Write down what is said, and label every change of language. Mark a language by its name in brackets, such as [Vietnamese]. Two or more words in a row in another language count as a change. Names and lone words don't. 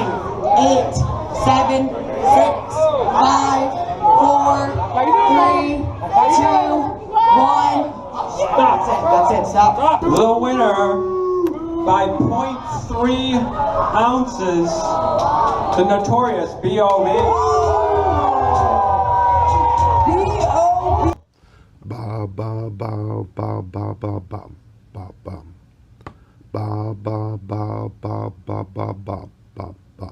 [English] That's it. Stop. The winner by 0.3 ounces, the Notorious B.O.B. B.O.B. Ba ba ba ba ba ba ba ba ba ba ba ba ba ba ba ba ba.